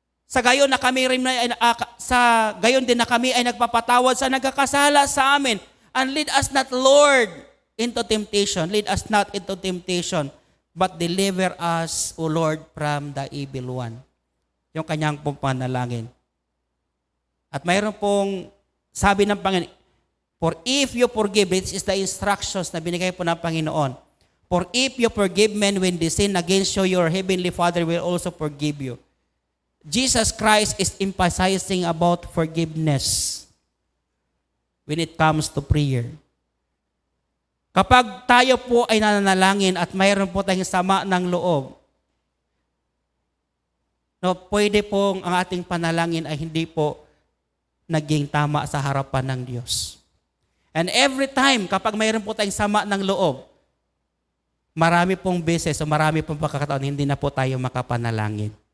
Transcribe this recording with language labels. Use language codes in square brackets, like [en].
[tl] Sa gayon na kami rin sa gayon din na kami ay nagpapatawad sa nagkakasala sa amin. [en] And lead us not, Lord, into temptation. Lead us not into temptation, but deliver us, O Lord, from the evil one. [tl] Yung kanyang pong panalangin. At mayroon pong sabi ng Panginoon, [en] for if you forgive, this is the instructions [tl] na binigay po ng Panginoon. [en] For if you forgive men when they sin against you, your heavenly Father will also forgive you. Jesus Christ is emphasizing about forgiveness when it comes to prayer. [tl] Kapag tayo po ay nananalangin at mayroon po tayong sama ng loob, no, pwede pong ang ating panalangin ay hindi po naging tama sa harapan ng Diyos. [en] And every time, [tl] kapag mayroon po tayong sama ng loob, marami pong beses o marami pong pagkakataon, hindi na po tayo makapanalangin.